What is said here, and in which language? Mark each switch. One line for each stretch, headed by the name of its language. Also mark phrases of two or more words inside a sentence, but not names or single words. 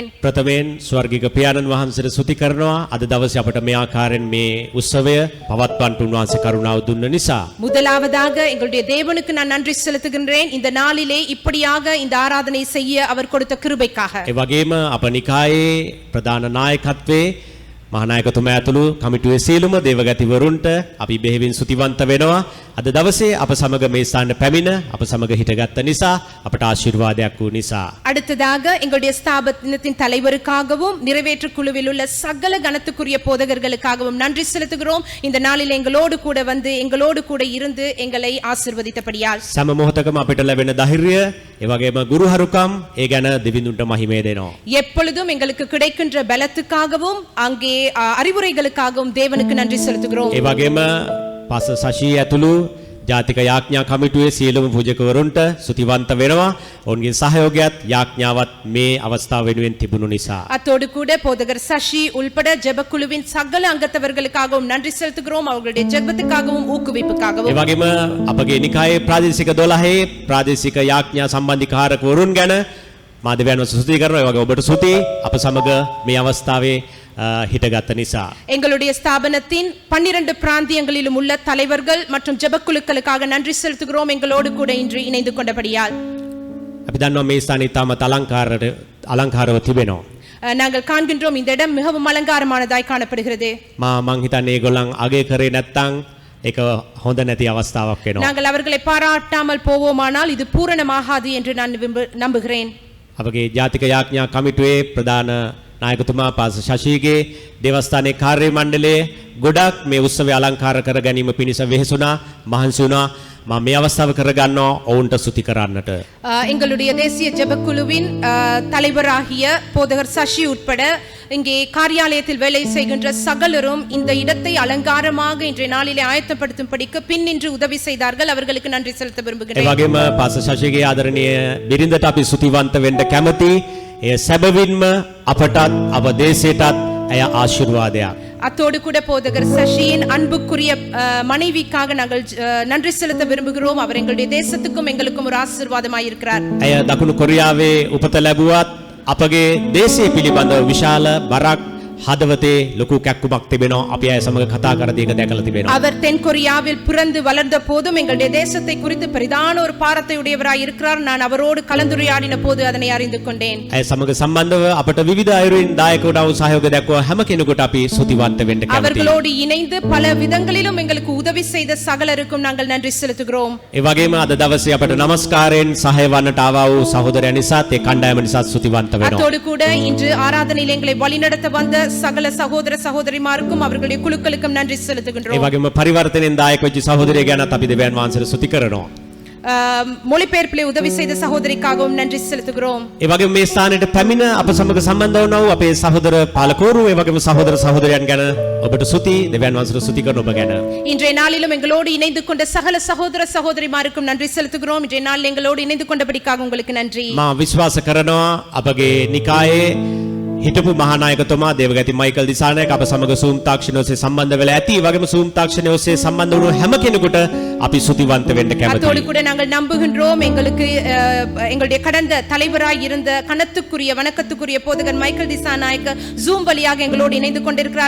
Sinhala: ප්‍රථමයෙන් ස්වර්ගික පියාණන් වහන්සේට ස්තුති කරනවා. අද දවසේ අපට මේ ආකාරයෙන් මේ උත්සවය පවත්වන්නට උන්වහන්සේ කරුණාව දුන්න නිසා.
Tamil: முதலாவதாக எங்களுடைய தேவனுக்கு நான் நன்றி செலுத்துகின்றேன். இந்த நாளிலே இப்படியாக இந்த ஆராதனை செய்ய அவர் கொடுத்த கிருபைக்காக.
Sinhala: ඒ වගේම අප නිකායේ ප්‍රධාන නායකත්වයේ මහානායකතුමා ඇතුළු කමිටුවේ සියලුම දේවගතිවරුන්ට අපි බෙහෙවින් ස්තුතිවන්ත වෙනවා. අද දවසේ අප සමග මේ ස්ථානට පැමිණ අප සමග හිටගත්ත නිසා අපට ආශිර්වාදයක් වූ නිසා.
Tamil: அடுத்ததாக எங்களுடைய ஸ்தாபனத்தின் தலைவருக்காகவும் நிறைவேற்று குழுவில் உள்ள சகல கனத்துக்குரிய போதகர்களுக்காகவும் நன்றி செலுத்துகிறோம். இந்த நாளில் எங்களோடு கூட வந்து எங்களோடு கூட இருந்து எங்களை ஆசீர்வதித்தபடியால்
Sinhala: සෑම මොහොතකම අපිට ලැබෙන ධෛර්යය ඒ වගේම ගුරුහරුකම් ඒ ගැන දෙවිඳුන්ට මහිමය දෙනවා.
Tamil: எப்பொழுதும் எங்களுக்கு கிடைக்கின்ற பலத்துக்காகவும் அங்கே அறிவுரைகளுக்காகவும் தேவனுக்கு நன்றி செலுத்துகிறோம்.
Sinhala: ඒ වගේම පාස සශී ඇතුළු ජාතික යාඥා කමිටුවේ සියලුම පූජකවරුන්ට ස්තුතිවන්ත වෙනවා. ඔවුන්ගේ සහයෝගයත් යාඥාවත් මේ අවස්ථාව වෙනුවෙන් තිබුණු නිසා.
Tamil: அத்தோடு கூட போதகர் சசி உள்பட ஜெபக்குழுவின் சகல அங்கத்தவர்களுக்காகவும் நன்றி செலுத்துகிறோம். அவர்களுடைய ஜெபத்துக்காகவும்
Sinhala: ඒ
Tamil: ஊக்குவிப்புக்காகவும்
Sinhala: වගේම අපගේ නිකායේ ප්‍රාදේශික 12 ප්‍රාදේශික යාඥා සම්බන්ධිකාරකවරුන් ගැන මා දෙවියන් වහන්සේ ස්තුති කරනවා. ඒ වගේ ඔබට ස්තුති අප සමග මේ අවස්ථාවේ හිටගත් නිසා.
Tamil: எங்களுடைய ஸ்தாபனத்தின் 12 பிராந்தியங்களிலும் உள்ள தலைவர்கள் மற்றும் ஜெபக்குழுக்களுக்காக நன்றி செலுத்துகிறோம் எங்களோடு கூட இன்று இணைந்து கொண்டபடியால்.
Sinhala: අපි දන්නවා මේ ස්ථානයේ තාමත් අලංකාරව තිබෙනවා.
Tamil: நாங்கள் காண்கின்றோம் இந்த இடம் மிகவும் அலங்காரமானதாய் காணப்படுகிறது.
Sinhala: මං හිතන්නේ ඒගොල්ලන් අගය කරේ නැත්නම් ඒක හොඳ නැති අවස්ථාවක් වෙනවා.
Tamil: நாங்கள் அவர்களை பாராட்டாமல் போவோமானால் இது பூரணமாகாது என்று நான் நம்புகிறேன்.
Sinhala: අපගේ ජාතික යාඥා කමිටුවේ ප්‍රධාන නායකතුමා පාස ශශීගේ දේවස්ථානයේ කාර්ය මණ්ඩලයේ ගොඩක් මේ උත්සවය අලංකාර කර ගැනීම පිණිස වෙහෙසුණා මහන්සි වුණා. මම මේ අවස්ථාව කරගන්නවා ඔවුන්ට ස්තුති කරන්නට.
Tamil: எங்களுடைய தேசிய ஜெபக்குழுவின் தலைவராகிய போதகர் சசி உட்பட இங்கே காரியாலயத்தில் வேலை செய்கின்ற சகலரும் இந்த இடத்தை அலங்காரமாக இன்றைய நாளிலே ஆயத்தப்படுத்தும்படிக்கு பின்னின்று உதவி செய்தார்கள். அவர்களுக்கு நன்றி செலுத்த
Sinhala: ඒ
Tamil: விரும்புகிறேன்.
Sinhala: වගේම පාස ශශීගේ ආදරණීය බිරිඳට අපි ස්තුතිවන්ත වෙන්න කැමති. ඒ සැබවින්ම අපටත් අප දේශයටත් ඇය ආශිර්වාදයක්.
Tamil: அத்தோடு கூட போதகர் சசியின் அன்புக்குரிய மனைவிக்காக நாங்கள் நன்றி செலுத்த விரும்புகிறோம். அவர் எங்களுடைய தேசத்துக்கும் எங்களுக்கும் ஒரு ஆசீர்வாதமாய் இருக்கிறார்.
Sinhala: ඇය දකුණු කොරියාවේ උපත ලැබුවත් අපගේ දේශය පිළිබඳව විශාල බරක් හදවතේ ලොකු කැක්කුමක් තිබෙනවා. අපි අය සමග කතා කරදී ඒක දැකලා තිබෙනවා.
Tamil: அவர் தென் கொரியாவில் பிறந்து வளர்ந்த போதும் எங்களுடைய தேசத்தை குறித்து பெரிதான ஒரு பாரத்தை உடையவராய் இருக்கிறார். நான் அவரோடு கலந்துரையாடின போது அதனை அறிந்து கொண்டேன்.
Sinhala: ඇය සමග සම්බන්ධව අපට විවිධ අයුරින් දායකවුණා වූ සහයෝග දක්වා හැම කෙනෙකුට අපි ස්තුතිවන්ත වෙන්න කැමතියි.
Tamil: அவர்களோடு இணைந்து பல விதங்களிலும் எங்களுக்கு உதவி செய்த சகலருக்கும் நாங்கள் நன்றி செலுத்துகிறோம்.
Sinhala: ඒ වගේම අද දවසේ අපට নমස්කාරයෙන් සහාය වන්නට ආවා වූ සහෝදරයන් නිසාත් ඒ කණ්ඩායම නිසාත් ස්තුතිවන්ත වෙනවා.
Tamil: அத்தோடு கூட இன்று ஆராதனையில் எங்களை வழிநடத்த வந்த சகல சகோதர சகோதரிமாருக்கும் அவர்களுடைய குழுக்களுக்கும் நன்றி
Sinhala: ඒ
Tamil: செலுத்துகின்றோம்.
Sinhala: වගේම පරිවර්තනෙන් දායක වෙච්ච සහෝදරය ගැනත් අපි දෙවියන් වහන්සේට ස්තුති කරනවා.
Tamil: மொழிபெயர்ப்பிலே உதவி செய்த சகோதரிக்காகவும் நன்றி செலுத்துகிறோம்.
Sinhala: ඒ වගේම මේ ස්ථානයට පැමිණ අප සමග සම්බන්ධ වුණා වූ අපේ සහෝදර පාලකවරු ඒ වගේම සහෝදර සහෝදරයන් ගැන ඔබට ස්තුති දෙවියන් වහන්සේට ස්තුති කරන ඔබ ගැන.
Tamil: இன்றைய நாளிலும் எங்களோடு இணைந்து கொண்ட சகல சகோதர சகோதரிமாருக்கும் நன்றி செலுத்துகிறோம். இன்றைய நாளில் எங்களோடு இணைந்து கொண்டபடிக்காக உங்களுக்கு நன்றி.
Sinhala: මා විශ්වාස කරනවා අපගේ නිකායේ හිටපු මහානායකතුමා දේවගති මයිකල් දිසානායක අප සමග සූම් තාක්ෂණය ඔස්සේ සම්බන්ධ වෙලා ඇති. ඒ වගේම සූම් තාක්ෂණය ඔස්සේ සම්බන්ධ වුණු හැම කෙනෙකුට අපි ස්තුතිවන්ත වෙන්න
Tamil: அத்தோடு
Sinhala: කැමතියි.
Tamil: கூட நாங்கள் நம்புகின்றோம் எங்களுக்கு எங்களுடைய கடந்த தலைவராய் இருந்த கனத்துக்குரிய வணக்கத்துக்குரிய போதகர் மைக்கேல் திசாநாயக்க ஜூம் வழியாக எங்களோடு இணைந்து கொண்டிருக்கிறார்.